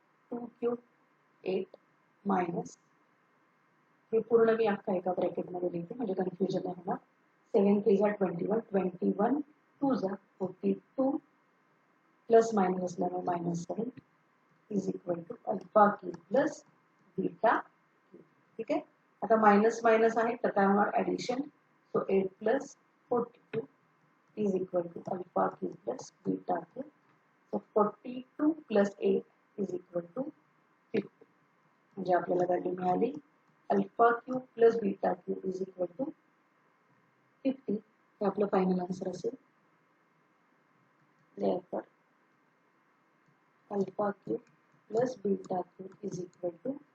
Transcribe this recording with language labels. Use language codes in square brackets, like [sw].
[mr] 2 cube 8 minus हे पूर्ण मी अख्खा एका ब्रॅकेटमध्ये लिहिते म्हणजे कन्फ्युजन नाही होणार. [en] 7 3 जा 21 21 2 जा 42 plus minus [mr] असल्यामुळे [en] -7 is equal to alpha cube plus beta cube. [mr] ठीक आहे. आता मायनस मायनस आहे तर काय होणार? [en] Addition. So 8 plus 42 is equal to alpha cube plus beta cube. So 42 plus 8 is equal to 50. [mr] म्हणजे आपल्याला व्हॅल्यू मिळाली alpha cube plus beta cube is equal to 50. हे आपलं फायनल आन्सर असेल. [en] alpha cube plus beta cube is equal to